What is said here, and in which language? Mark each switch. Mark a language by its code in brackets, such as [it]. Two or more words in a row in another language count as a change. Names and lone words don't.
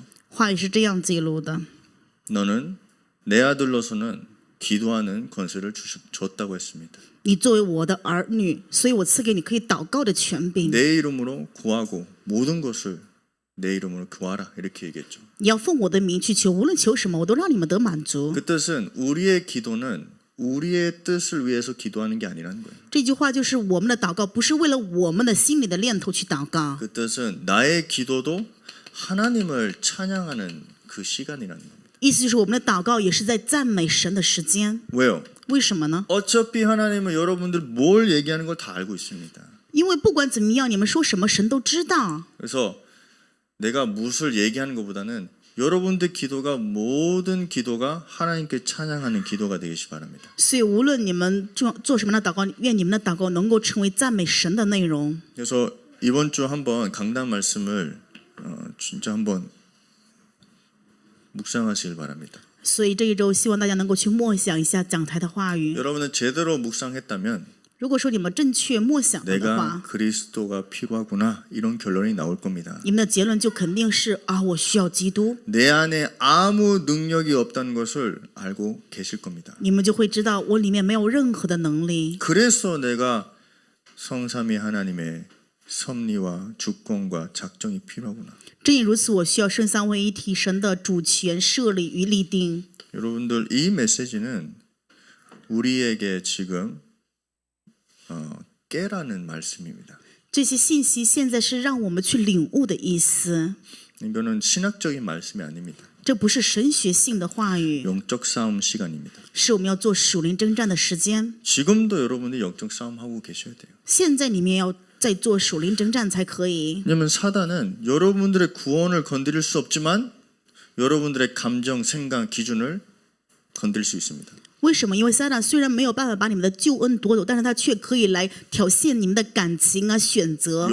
[zh] 话语是这样记录的： [ko] 너는 내 아들로서는 기도하는 권세를 줬다고 했습니다. [zh] 你作为我的儿女，所以我赐给你可以祷告的权柄。 [ko] 내 이름으로 구하고 모든 것을 내 이름으로 구하라 이렇게 얘기했죠. [zh] 你要奉我的名去求，无论求什么，我都让你们得满足。 [ko] 그 뜻은 우리의 기도는 우리의 뜻을 위해서 기도하는 게 아니라는 거예요. [zh] 这句话就是我们的祷告不是为了我们的心里的念头去祷告， [ko] 그 뜻은 나의 기도도 하나님을 찬양하는 그 시간이라는 겁니다. [zh] 意思就是我们的祷告也是在赞美神的时间。 [ko] 왜요? [zh] 为什么呢？ [ko] 어차피 하나님은 여러분들 뭘 얘기하는 걸 다 알고 있습니다. [zh] 因为不管怎么样，你们说什么，神都知道。 [ko] 그래서 내가 무엇을 얘기하는 것보다는 여러분들 기도가 모든 기도가 하나님께 찬양하는 기도가 되시기 바랍니다. [zh] 所以无论你们做什么样的祷告，愿你们的祷告能够成为赞美神的内容。 [ko] 그래서 이번 주 한번 강단 말씀을 진짜 한번 묵상하시길 바랍니다. [zh] 所以这一周，希望大家能够去默想一下讲台的话语。 [ko] 여러분은 제대로 묵상했다면 [zh] 如果说你们正确默想了的 [ko] 내가 [zh] 话， [ko] 그리스도가 필요하구나 이런 결론이 나올 겁니다. [zh] 你们的结论就肯定是我需要基督。 [ko] 내 안에 아무 능력이 없다는 것을 알고 계실 겁니다. [zh] 你们就会知道我里面没有任何的能力。 [ko] 그래서 내가 성삼위 하나님의 섭리와 주권과 작정이 필요하구나. [zh] 正因如此，我需要圣三位一体神的主权设立与立定。 [ko] 여러분들 이 메시지는 우리에게 지금 깨라는 말씀입니다. [zh] 这些信息现在是让我们去领悟的意思， [ko] 이거는 신학적인 말씀이 아닙니다. [zh] 这不是神学性的话语， [ko] 영적 싸움 시간입니다. [zh] 是我们要做属灵征战的时间。 [ko] 지금도 여러분이 영적 싸움 하고 계셔야 돼요. [zh] 现在你们要在做属灵征战才可以。 [ko] 왜냐하면 사단은 여러분들의 구원을 건드릴 수 없지만 여러분들의 감정, 생각, 기준을 건드릴 수 있습니다. [zh] 为什么？因为撒旦虽然没有办法把你们的救恩夺走，但是他却可以来挑衅你们的感情选择。